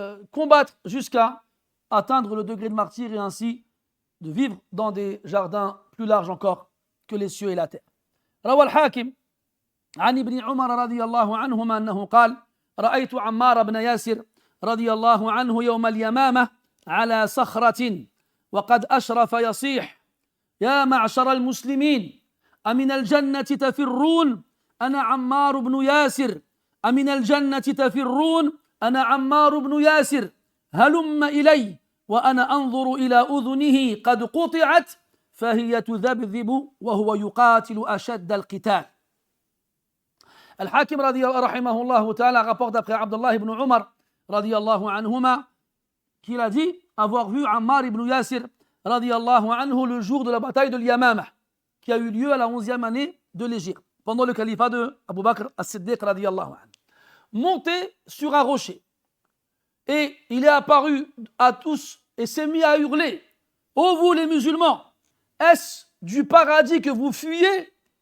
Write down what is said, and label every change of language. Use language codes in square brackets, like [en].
[fr] combattre jusqu'à atteindre le degré de martyr et ainsi de vivre dans des jardins plus larges encore que les cieux et la terre. [ar] روى الحاكم عن ابن عمر رضي الله عنهما أنه قال: رأيت عمار بن ياسر رضي الله عنه يوم اليمامة على صخرة وقد أشرف يصيح: يا معشر المسلمين أمن الجنة تفرون أنا عمار بن ياسر أمن الجنة تفرون أنا عمار بن ياسر هلم إلي وأنا أنظر إلى أذنه قد قطعت فهي تذبذب وهو يقاتل أشد القتال. الحاكم رحمه الله تعالى [fr] rapporte d'après Abdullah ibn Omar radiyallahu anhuma qu'il a dit avoir vu Ammar ibn Yasir radiyallahu anhu le jour de la bataille de l'Yamama qui a eu lieu à la 11e année de l'Hégire pendant le califat de Abu Bakr as-Siddiq radiyallahu anhu, monté sur un rocher, et il est apparu à tous et s'est mis à hurler: ô vous les musulmans, est-ce du paradis que vous fuyez?